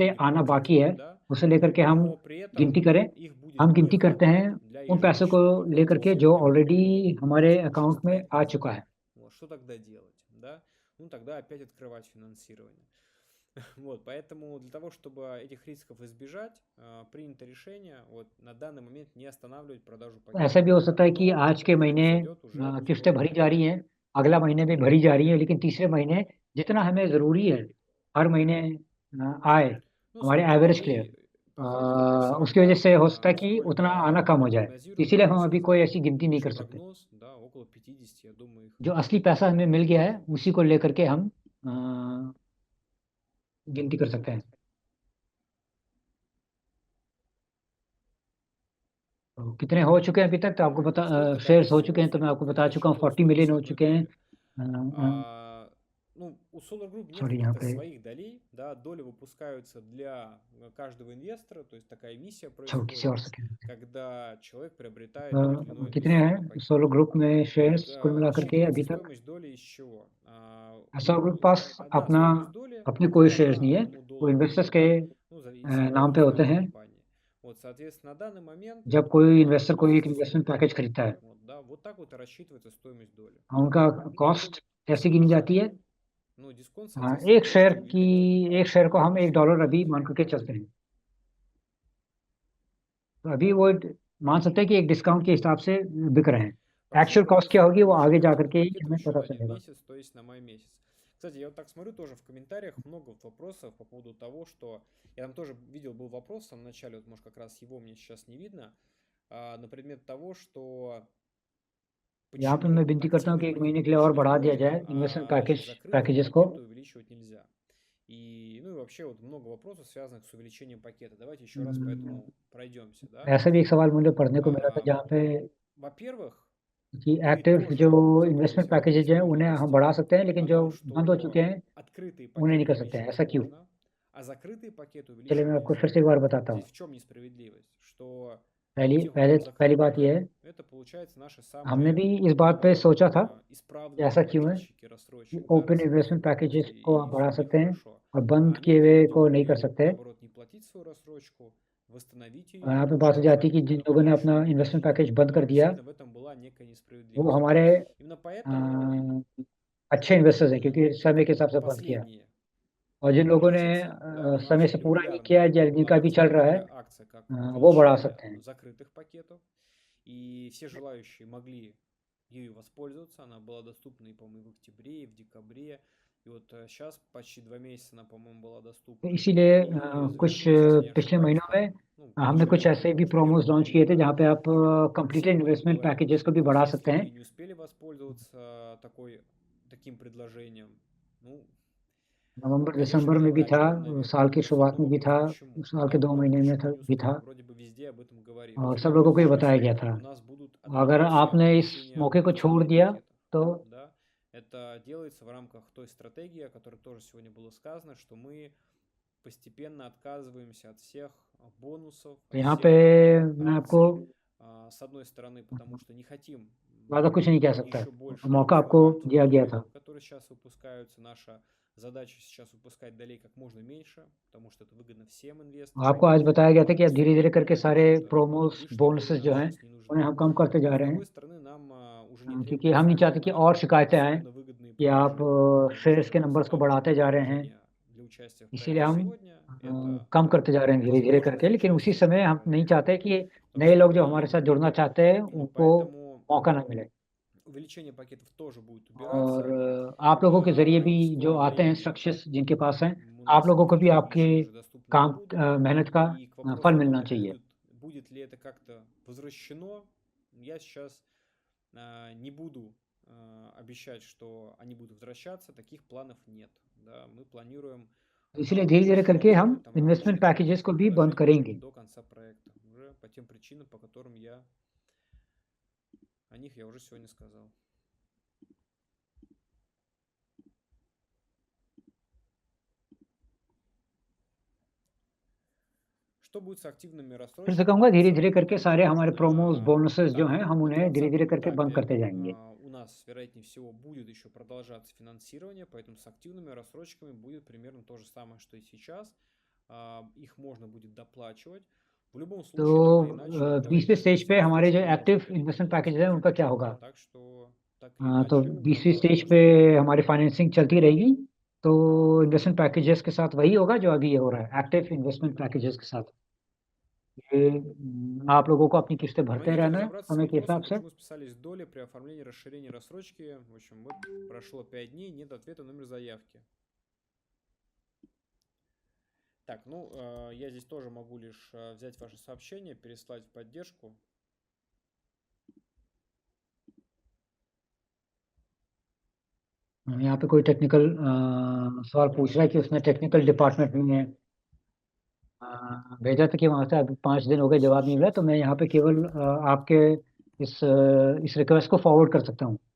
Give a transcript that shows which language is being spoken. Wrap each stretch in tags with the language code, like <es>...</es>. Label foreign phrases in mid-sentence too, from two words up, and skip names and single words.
<ru>будет</ru> <hi>आना</hi> <ru>платить,</ru> <hi>बाकी है,</hi> <ru>да,</ru> <hi>उसे लेकर के हम</hi> <ru>но при</ru> <hi>गिनती</hi> <ru>этом</ru> <hi>करें</hi> <ru>их будет</ru> <hi>हम गिनती</hi> <ru>вывод,</ru> <hi>करते हैं</hi> <ru>для</ru> <hi>उन पैसों को</hi> <ru>ежемесячного</ru> <hi>लेकर के</hi> <ru>платежа</ru> <hi>जो</hi> <ru>для</ru> <hi>ऑलरेडी</hi> <ru>пополнения</ru> <hi>हमारे</hi> <ru>уже</ru> <hi>अकाउंट में आ 600 चुका है।</hi> <ru>Вот, что тогда делать, да? Ну, тогда опять открывать финансирование. Вот, поэтому для того, чтобы этих рисков избежать, принято решение вот на данный момент не останавливать продажу</ru> <hi>ऐसा</hi> <ru>пакетов.</ru> <hi>भी हो सकता है कि</hi> <ru>Но</ru> <hi>आज के</hi> <ru>это</ru> <hi>महीने</hi> <ru>произойдет уже в</ru> <hi>किस्तें</hi> <ru>скором</ru> <hi>भरी जा</hi> <ru>времени.</ru> <hi>रही हैं, अगला महीने भी भरी जा रही है, लेकिन तीसरे महीने जितना हमें ज़रूरी है हर महीने आए</hi> <ru>Ну,</ru> <hi>हमारे</hi> <ru>сколько</ru> <hi>एवरेज के लिए,</hi> <ru>долей по факту после</ru> <hi>उसकी वजह से हो सकता है कि उतना</hi> <ru>сколько</ru> <hi>आना कम हो जाए,</hi> <ru>прогнозируем,</ru> <hi>इसीलिए</hi> <ru>я</ru> <hi>हम</hi> <ru>уже</ru> <hi>अभी कोई</hi> <ru>сказал.</ru> <hi>ऐसी गिनती नहीं</hi> <ru>Общий</ru> <hi>कर सकते।</hi> <ru>прогноз, да, около 50, я думаю, их</ru> <hi>जो असली पैसा हमें मिल गया है उसी को लेकर के हम गिनती कर सकते हैं। तो कितने हो चुके हैं अभी तक, तो आपको पता</hi> <ru>сколько</ru> <hi>शेयर्स हो</hi> <ru>донесет</ru> <hi>चुके हैं, तो मैं आपको बता चुका हूँ,</hi> <ru>счетов</ru> <hi>40 मिलियन हो</hi> <ru>151</ru> <hi>चुके हैं।</hi> <ru>доллара. Ну, у Solar Group нет</ru> <hi>सॉरी, यहाँ</hi> <ru>каких-то</ru> <hi>पे</hi> <ru>своих долей, да, доли выпускаются для каждого инвестора, то есть такая миссия</ru> <hi>छोड़ किसी</hi> <ru>происходит,</ru> <hi>और से</hi> <ru>когда человек приобретает тот или иной</ru> <hi>कितने</hi> <ru>инвестиционный</ru> <hi>हैं</hi> <ru>пакет.</ru> <hi>सोलो ग्रुप में</hi> <ru>Вот,</ru> <hi>शेयर्स कुल मिलाकर के</hi> <ru>рассчитывается</ru> <hi>अभी तक?</hi> <ru>стоимость доли из чего?</ru> <hi>सोलो ग्रुप के पास</hi> <ru>Одна</ru> <hi>अपना</hi> <ru>стоимость доли</ru> <hi>अपने</hi> <ru>это</ru> <hi>कोई शेयर्स नहीं है,</hi> <ru>1</ru> <hi>वो</hi> <ru>доллару,</ru> <hi>इन्वेस्टर्स के</hi> <ru>да, ну, зависит</ru> <hi>नाम पे</hi> <ru>от</ru> <hi>होते</hi> <ru>размера</ru> <hi>हैं</hi> <ru>компании. Вот, соответственно, на данный момент</ru> <hi>जब कोई इन्वेस्टर कोई एक</hi> <ru>находится</ru> <hi>इन्वेस्टमेंट</hi> <ru>сумма.</ru> <hi>पैकेज खरीदता है।</hi> <ru>Вот, да, вот так вот и рассчитывается стоимость доли.</ru> <hi>उनका कॉस्ट कैसे गिनी जाती है?</hi> <ru>Ну, дисконт, соответственно,</ru> <hi>एक शेयर</hi> <ru>может</ru> <hi>की</hi> <ru>увеличиваться.</ru> <hi>एक शेयर को हम $1 अभी मान करके चलते हैं, तो अभी वो मान सकते हैं कि एक डिस्काउंट के हिसाब से बिक रहे हैं।</hi> <en>actual cost</en> <hi>क्या होगी वो आगे जा करके ही हमें</hi> <ru>еще</ru> <hi>पता</hi> <ru>один</ru> <hi>चलेगा।</hi> <ru>месяц, то есть на май месяц. Кстати, я вот так смотрю, тоже в комментариях много вот вопросов по поводу того, что... Я там тоже видел, был вопрос в самом начале, вот может как раз его мне сейчас не видно, на предмет того, что</ru> <hi>यहाँ पे मैं विनती करता हूँ कि 1 महीने के लिए और बढ़ा दिया जाए</hi> <en>investment packages</en> <hi>को।</hi> <ru>увеличивать нельзя. И, ну и вообще вот много вопросов, связанных с увеличением пакета. Давайте еще раз по этому пройдемся, да?</ru> <hi>ऐसा भी एक सवाल मुझे पढ़ने को मिला था जहाँ पे</hi> <ru>Во-первых,</ru> <hi>कि</hi> <ru>мы</ru> <hi>एक्टिव</hi> <ru>тоже</ru> <hi>जो</hi> <ru>запросим</ru> <en>investment packages</en> <hi>हैं उन्हें हम बढ़ा सकते हैं, लेकिन</hi> <ru>о</ru> <hi>जो</hi> <ru>том,</ru> <hi>बंद हो चुके</hi> <ru>что</ru> <hi>हैं</hi> <ru>открытые</ru> <hi>उन्हें नहीं</hi> <ru>пакеты</ru> <hi>कर सकते हैं।</hi> <ru>увеличивать</ru> <hi>ऐसा क्यों?</hi> <ru>можно, а закрытые пакеты</ru> <hi>चलिए मैं</hi> <ru>увеличивать</ru> <hi>आपको</hi> <ru>нельзя.</ru> <hi>फिर से एक बार बताता हूँ।</hi> <ru>Здесь в чем несправедливость? Что</ru> <hi>पहली</hi> <ru>тем, кто закрыл</ru> <hi>पहली बात</hi> <ru>пакет,</ru> <hi>यह है,</hi> <ru>это получается наши</ru> <hi>हमने</hi> <ru>самые</ru> <hi>भी इस बात पे सोचा था कि</hi> <ru>исправные</ru> <hi>ऐसा क्यों है</hi> <ru>плательщики,</ru> <hi>कि</hi> <ru>рассрочек, да,</ru> <en>open investment packages</en> <ru>рассрочки,</ru> <hi>को</hi> <ru>и</ru> <hi>आप</hi> <ru>все</ru> <hi>बढ़ा</hi> <ru>у них</ru> <hi>सकते हैं</hi> <ru>хорошо.</ru> <hi>और बंद</hi> <ru>А</ru> <hi>किए हुए</hi> <ru>некоторые</ru> <hi>को</hi> <ru>люди</ru> <hi>नहीं कर</hi> <ru>могли,</ru> <hi>सकते।</hi> <ru>наоборот, не платить свою рассрочку, восстановить ее,</ru> <hi>यहाँ पे बात हो जाती है कि जिन लोगों ने अपना</hi> <en>investment package</en> <hi>बंद कर दिया</hi> <ru>действительно в этом была некая</ru> <hi>वो</hi> <ru>несправедливость.</ru> <hi>हमारे</hi> <ru>Именно поэтому</ru> <hi>अच्छे इन्वेस्टर्स हैं, क्योंकि समय के हिसाब से बंद किया।</hi> <ru>последние</ru> <hi>और जिन लोगों ने</hi> <ru>месяцы, да, у</ru> <hi>समय</hi> <ru>нас</ru> <hi>से पूरा नहीं</hi> <ru>регулярно</ru> <hi>किया है, जिनका</hi> <ru>была</ru> <hi>भी चल रहा है,</hi> <ru>такая акция, как</ru> <hi>वो बढ़ा</hi> <ru>увеличение</ru> <hi>सकते हैं।</hi> <ru>закрытых пакетов, и все желающие могли ею воспользоваться. Она была доступна, и, по-моему, и в октябре, и в декабре. И вот сейчас почти 2 месяца она, по-моему, была доступна.</ru> <hi>तो इसीलिए</hi> <ru>И</ru> <hi>कुछ</hi> <ru>завершилась, если не</ru> <hi>पिछले</hi> <ru>ошибаюсь,</ru> <hi>महीनों में</hi> <ru>там, ну,</ru> <hi>हमने</hi> <ru>начале</ru> <hi>कुछ ऐसे</hi> <ru>мая,</ru> <hi>भी</hi> <ru>может,</ru> <hi>प्रोमोस</hi> <ru>1</ru> <hi>लॉन्च किए थे जहाँ पे आप</hi> <ru>Вот.</ru> <hi>कंप्लीटेड</hi> <ru>Все об этом</ru> <hi>इन्वेस्टमेंट</hi> <ru>говорят.</ru> <hi>पैकेजेस को भी बढ़ा</hi> <ru>Если</ru> <hi>सकते हैं।</hi> <ru>вы не успели воспользоваться таким предложением, ну,</ru> <hi>नवंबर</hi> <ru>конечно,</ru> <hi>दिसंबर में भी था,</hi> <ru>недальновидно, наверное.</ru> <hi>साल की</hi> <ru>Есть</ru> <hi>शुरुआत में</hi> <ru>много</ru> <hi>भी था,</hi> <ru>вопросов, почему.</ru> <hi>साल के 2</hi> <ru>Да,</ru> <hi>महीने में</hi> <ru>почему</ru> <hi>था</hi> <ru>не</ru> <hi>भी</hi> <ru>успели?</ru> <hi>था,</hi> <ru>Вроде бы везде об этом говорилось.</ru> <hi>और सब लोगों को ये बताया गया था।</hi> <ru>У нас будут</ru> <hi>अगर</hi> <ru>отменяться</ru> <hi>आपने इस</hi> <ru>увеличение</ru> <hi>मौके को छोड़</hi> <ru>цены</ru> <hi>दिया</hi> <ru>пакетов.</ru> <hi>तो</hi> <ru>Да, это делается в рамках той стратегии, о которой тоже сегодня было сказано, что мы постепенно отказываемся от всех бонусов, от</ru> <hi>यहाँ</hi> <ru>всех</ru> <hi>पे</hi> <ru>таких</ru> <hi>मैं आपको</hi> <ru>акций. С одной стороны, потому что не хотим</ru> <hi>ज़्यादा कुछ नहीं कह सकता,</hi> <ru>еще больше</ru> <hi>मौका आपको</hi> <ru>экстравагантных</ru> <hi>दिया गया</hi> <ru>долей,</ru> <hi>था।</hi> <ru>которые сейчас выпускаются. Наша задача сейчас выпускать долей как можно меньше, потому что это выгодно всем инвесторам.</ru> <hi>आपको आज बताया गया था कि अब धीरे धीरे करके</hi> <ru>Потому</ru> <hi>सारे</hi> <ru>что</ru> <hi>प्रोमोस</hi> <ru>лишние</ru> <hi>बोनसेस</hi> <ru>доли</ru> <hi>जो</hi> <ru>нам</ru> <hi>हैं</hi> <ru>сейчас не нужны.</ru> <hi>उन्हें हम कम करते जा</hi> <ru>Но, с</ru> <hi>रहे हैं,</hi> <ru>другой стороны, нам уже не</ru> <hi>क्योंकि हम नहीं चाहते कि और शिकायतें आएँ</hi> <ru>особенно выгодные</ru> <hi>कि आप</hi> <ru>предложения.</ru> <hi>शेयर्स के नंबर्स को बढ़ाते जा रहे हैं।</hi> <ru>Для участия в</ru> <hi>इसीलिए</hi> <ru>проекте</ru> <hi>हम</hi> <ru>сегодня это</ru> <hi>कम करते जा रहे हैं धीरे धीरे करके, लेकिन उसी समय हम नहीं चाहते कि नए लोग जो हमारे साथ जुड़ना चाहते हैं उनको</hi> <ru>Поэтому</ru> <hi>मौका ना मिले।</hi> <ru>увеличение пакетов тоже будет</ru> <hi>और</hi> <ru>убираться.</ru> <hi>आप लोगों के ज़रिए भी</hi> <ru>В</ru> <hi>जो</hi> <ru>скором</ru> <hi>आते हैं</hi> <ru>времени</ru> <hi>स्ट्रक्चर्स जिनके पास हैं,</hi> <ru>у</ru> <hi>आप</hi> <ru>нас</ru> <hi>लोगों को भी</hi> <ru>никакие</ru> <hi>आपके</hi> <ru>увеличения уже доступны не</ru> <hi>काम</hi> <ru>будут.</ru> <hi>मेहनत का</hi> <ru>И к вопросу</ru> <hi>फल</hi> <ru>о</ru> <hi>मिलना</hi> <ru>том,</ru> <hi>चाहिए।</hi> <ru>будет ли это как-то возвращено, я сейчас не буду обещать, что они будут возвращаться. Таких планов нет. Да, мы планируем</ru> <hi>इसलिए धीरे धीरे करके हम</hi> <ru>там</ru> <hi>इन्वेस्टमेंट</hi> <ru>различные</ru> <hi>पैकेजेस को भी बंद</hi> <ru>предложения</ru> <hi>करेंगे।</hi> <ru>до конца проекта. Уже по тем причинам, по которым о них я уже сегодня сказал. Что будет с активными</ru> <hi>फिर से</hi> <ru>рассрочками</ru> <hi>कहूँगा</hi> <ru>на</ru> <hi>धीरे</hi> <ru>конца</ru> <hi>धीरे करके</hi> <ru>года?</ru> <hi>सारे हमारे</hi> <en>promos bonuses</en> <hi>जो</hi> <ru>Да,</ru> <hi>हैं हम</hi> <ru>на</ru> <hi>उन्हें धीरे धीरे</hi> <ru>20-м</ru> <hi>करके बंद</hi> <ru>этапе</ru> <hi>करते जाएंगे।</hi> <ru>у нас, вероятнее всего, будет еще продолжаться финансирование, поэтому с активными рассрочками будет примерно то же самое, что и сейчас. Их можно будет доплачивать, В любом</ru> <hi>तो</hi> <ru>случае, так или иначе, вы</ru> <hi>20वीं स्टेज पे हमारे जो</hi> <ru>инвестируете</ru> <hi>एक्टिव</hi> <ru>в</ru> <en>investment package</en> <hi>है उनका क्या होगा?</hi> <ru>Так что, так или</ru> <hi>तो</hi> <ru>иначе,</ru> <hi>20वीं</hi> <ru>это</ru> <hi>स्टेज</hi> <ru>то,</ru> <hi>पे</hi> <ru>что будет.</ru> <hi>हमारी फाइनेंसिंग चलती रहेगी, तो</hi> <en>investment packages</en> <hi>के साथ वही होगा जो अभी ये हो रहा है,</hi> <en>active investment packages</en> <hi>के साथ। ये आप लोगों को अपनी किस्तें भरते</hi> <ru>Помогите</ru> <hi>रहना है</hi> <ru>разобраться с</ru> <hi>समय के</hi> <ru>вопросом,</ru> <hi>हिसाब से।</hi> <ru>почему списались доли при оформлении расширения рассрочки. В общем, вот прошло 5 дней, нет ответа, номер заявки. Так, ну, я здесь тоже могу лишь взять ваше сообщение, переслать в поддержку.</ru> <hi>यहाँ पे कोई टेक्निकल सवाल पूछ रहा है कि उसने</hi> <en>technical department</en> <hi>में भेजा था कि वहाँ से अभी 5 दिन हो गए जवाब नहीं मिला, तो मैं यहाँ पे केवल आपके इस रिक्वेस्ट को फॉरवर्ड कर सकता हूँ।</hi>